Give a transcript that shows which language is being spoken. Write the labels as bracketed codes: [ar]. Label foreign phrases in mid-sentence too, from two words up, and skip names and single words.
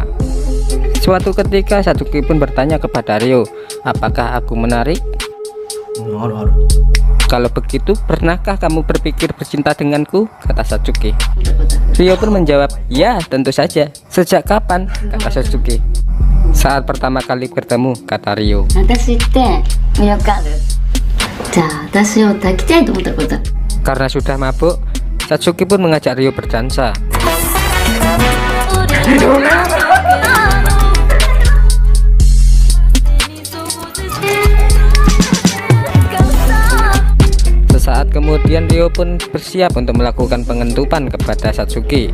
[id] Suatu ketika Satsuki pun bertanya kepada Ryo, apakah aku menarik? Kalau begitu, pernahkah kamu berpikir bercinta denganku? Kata Satsuki. Ryo pun menjawab, ya tentu saja. Sejak kapan? Kata Satsuki. Saat pertama kali bertemu, kata Ryo. [ja] 私って魅力ある。じゃあ私を抱きたいと思ったこと。 [id] Karena sudah mabuk, Satsuki pun mengajak Ryo berdansa. Sesaat kemudian Ryo pun bersiap untuk melakukan pengentupan kepada Satsuki.